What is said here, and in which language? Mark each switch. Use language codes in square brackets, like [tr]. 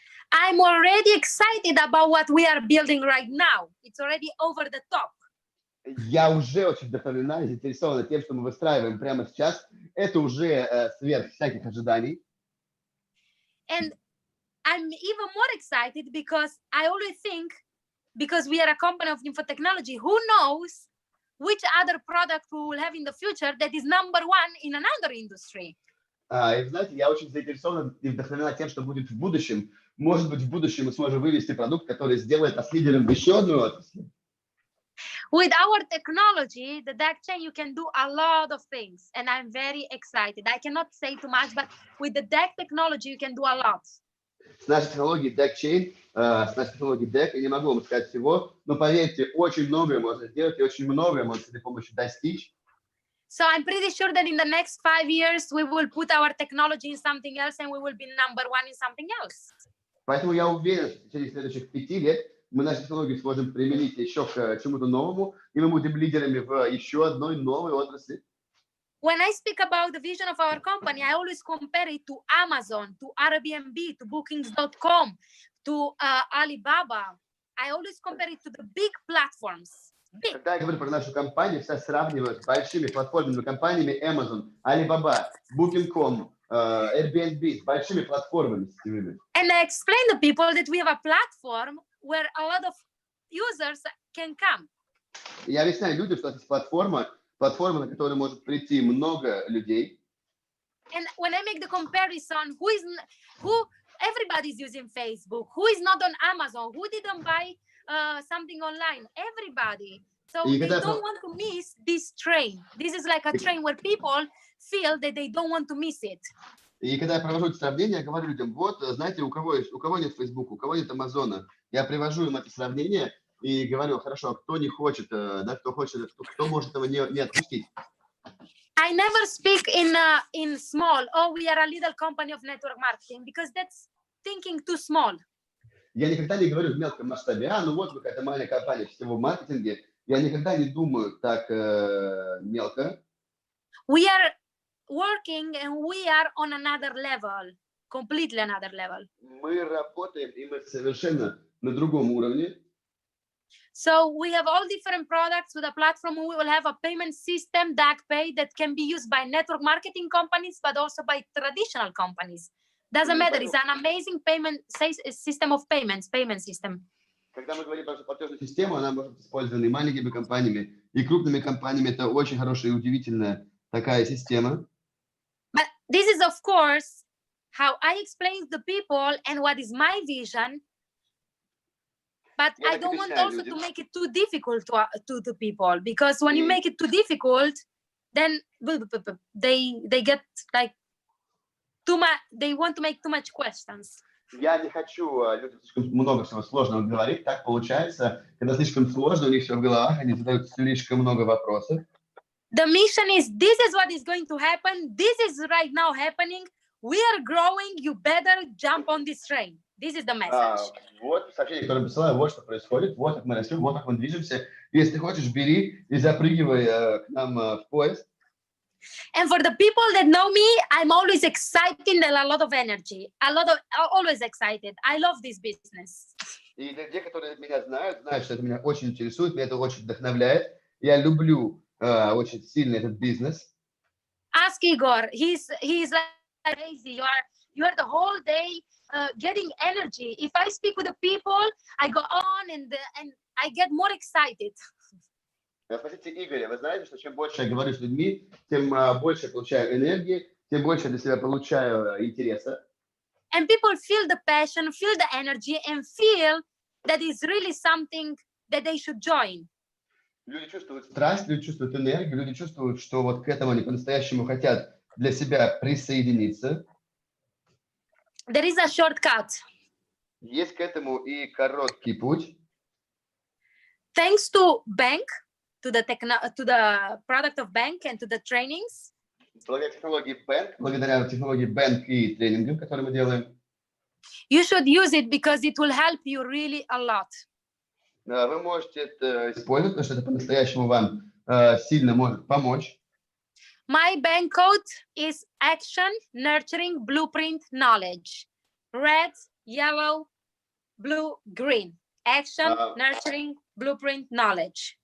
[en] I'm already excited about what we are building right now. It's already over the top. [ru] Я уже очень вдохновлена и заинтересована тем, что мы выстраиваем прямо сейчас. Это уже сверх всяких ожиданий. [en] And I'm even more excited because I always think, because we are a company of infotechnology, who knows which other product we will have in the future that is number 1 in another industry. [ru] И знаете, я очень заинтересована и вдохновлена тем, что будет в будущем. Может быть, в будущем мы сможем вывести продукт, который сделает нас лидером в еще одной отрасли. [en] With our technology, the Dagchain, you can do a lot of things, and I'm very excited. I cannot say too much, but with the Dag technology, you can do a lot. [ru] С нашей технологией Dagchain, с нашей технологией Dag, я не могу вам сказать всего, но поверьте, очень многое можно сделать и очень многое можно с этой помощью достичь. [en] So I'm pretty sure that in the next 5 years, we will put our technology in something else, and we will be number 1 in something else. [ru] Поэтому я уверен, что в течение следующих 5 лет мы наши технологии сможем применить еще к чему-то новому, и мы будем лидерами в еще одной новой отрасли. [en] When I speak about the vision of our company, I always compare it to Amazon, to Airbnb, to Bookings.com, to Alibaba. I always compare it to the big platforms. Big. [ru] Когда я говорю про нашу компанию, все сравнивают с большими платформенными компаниями Amazon, Alibaba, Booking.com, Airbnb, с большими платформами сетевыми. [en] And I explain to people that we have a platform where a lot of users can come. [ru] Я объясняю людям, что это платформа, на которую может прийти много людей. [en] And when I make the comparison, who everybody's using Facebook, who is not on Amazon, who didn't buy something online, everybody. So they don't want to miss this train. This is like a train where people feel that they don't want to miss it. [ru] И когда я провожу это сравнение, я говорю людям: вот, знаете, у кого нет Facebook, у кого нет Амазона, я привожу им это сравнение и говорю: хорошо, кто не хочет, да, кто может этого не отпустить. [en] I never speak in small. Oh, we are a little company of network marketing, because that's thinking too small. [ru] Я никогда не говорю в мелком масштабе: ну вот вы какая-то маленькая компания в сетевом маркетинге. Я никогда не думаю так мелко. [en] We are working and we are on another level, completely another level. [ru] Мы работаем, и мы совершенно на другом уровне. [en] So we have all different products with a platform. We will have a payment system, DagPay, that can be used by network marketing companies, but also by traditional companies. Doesn't matter. It's an amazing payment system of payments, payment system. [ru] Когда мы говорим про платежную систему, она может быть использована и маленькими компаниями, и крупными компаниями. Это очень хорошая и удивительная такая система. [en] But this is, of course, how I explain to people and what is my vision. But I don't want also to make it too difficult to people, because when you make it too difficult, then they get like too much. They want to make too much questions. [ru] Я не хочу людям слишком много всего сложного говорить. Так получается, когда слишком сложно, у них все в головах, они задают слишком много вопросов. [en] The mission is, this is what is going to happen. This is right now happening. We are growing. You better jump on this train. This is the message. [ru] Вот сообщение, которое посылаю, вот что происходит, вот как мы растем, вот как мы движемся. Если хочешь, бери и запрыгивай к нам в поезд. [en] And for the people that know me, I'm always excited and a lot of energy. Always excited. I love this business. [ru] И для тех, которые меня знают, что это меня очень интересует, меня это очень вдохновляет. Я люблю очень сильно этот бизнес. [en] Ask Igor. He's like crazy. You are the whole day getting energy. If I speak with the people, I go on and I get more excited. [ru] Спросите Игоря. Вы знаете, что чем больше я говорю с людьми, тем больше я получаю энергии, тем больше я для себя получаю интереса. [en] And people feel the passion, feel the energy, and feel that it's really something that they should join. [ru] Люди чувствуют страсть, люди чувствуют энергию, люди чувствуют, что вот к этому они по-настоящему хотят для себя присоединиться. [en] There is a shortcut. [ru] Есть к этому и короткий путь. [en] Thanks to bank, to the product of bank and to the trainings. [ru] Благодаря технологии Bank и тренингам, которые мы делаем. [en] You should use it because it will help you really a lot. [ru] Вы можете это использовать, потому что это по-настоящему вам сильно может помочь. [en] My bank code is action, nurturing, blueprint, knowledge. Red, yellow, blue, green. Action, nurturing, blueprint, knowledge.